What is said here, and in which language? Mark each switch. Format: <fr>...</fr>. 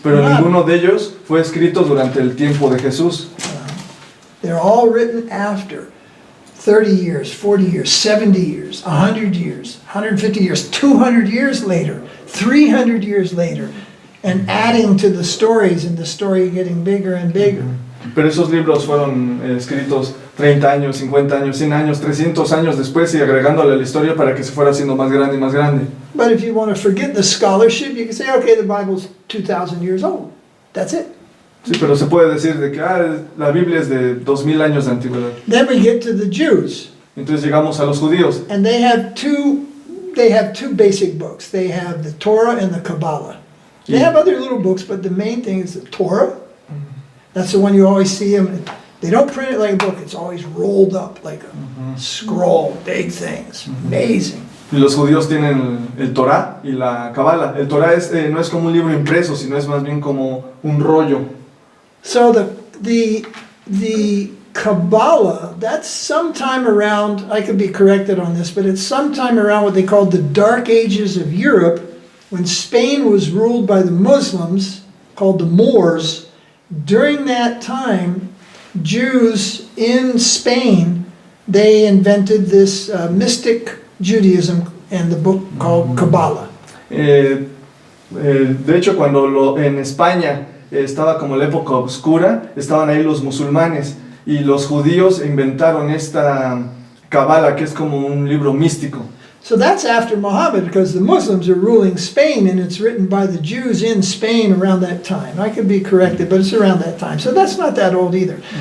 <es>Pero</es> <en>None.</en> <es>ninguno de ellos fue escrito durante el tiempo de Jesús.</es> <en>They're all written after 30 years, 40 years, 70 years, 100 years, 150 years, 200 years later, 300 years later, and adding to the stories and the story getting bigger and bigger.</en> <es>Pero esos libros fueron escritos 30 años, 50 años, 100 años, 300 años después y agregándole a la historia para que se fuera haciendo más grande y más grande.</es> <en>But if you want to forget the scholarship, you can say, okay, the Bible's 2,000 years old. That's it.</en> <es>Sí, pero se puede decir de que la Biblia es de 2000 años de antigüedad.</es> <en>Then we get to the Jews,</en> <es>Entonces llegamos a los judíos.</es> <en>and they have two basic books. They have the Torah and the Kabbalah. They have other little books, but the main thing is the Torah. That's the one you always see them. They don't print it like a book. It's always rolled up like a scroll, big things, amazing.</en> <es>Y los judíos tienen el Torá y la Kabbalah. El Torá no es como un libro impreso, sino es más bien como un rollo.</es> <en>So the Kabbalah, that's sometime around, I could be corrected on this, but it's sometime around what they called the Dark Ages of Europe, when Spain was ruled by the Muslims, called the Moors. During that time, Jews in Spain, they invented this mystic Judaism and the book called Kabbalah.</en> <es>De hecho, cuando en España estaba como la época oscura, estaban ahí los musulmanes y los judíos inventaron esta Kabbalah, que es como un libro místico.</es> <en>So that's after Muhammad, because the Muslims are ruling Spain, and it's written by the Jews in Spain around that time. I could be corrected, but it's around that time. So that's not that old either.</en>